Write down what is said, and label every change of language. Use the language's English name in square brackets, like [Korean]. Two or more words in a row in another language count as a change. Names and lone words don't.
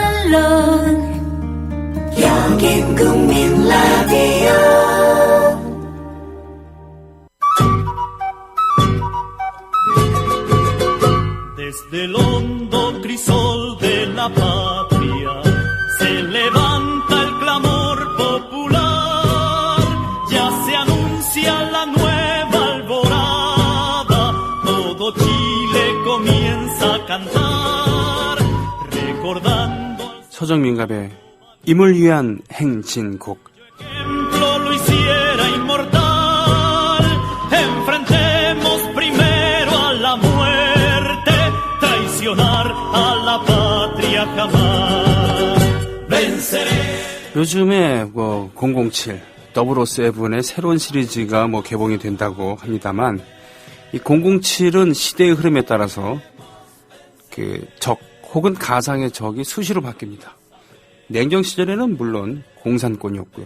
[Korean] 물론 여긴 국민 라디오. [Spanish] Desde el hondo crisol de la patria se levanta el clamor popular, ya se anuncia la nueva alborada, todo Chile comienza a cantar, recordando. [Korean] 서정민갑의 임을 위한 행진곡. [Spanish] Ejemplo lo hiciera inmortal, enfrentemos primero a la muerte, traicionar a la patria jamás. Venceré. [Korean] 요즘에 007, 007의 새로운 시리즈가 개봉이 된다고 합니다만, 이 007은 시대의 흐름에 따라서 적 혹은 가상의 적이 수시로 바뀝니다. 냉전 시절에는 물론 공산권이었고요.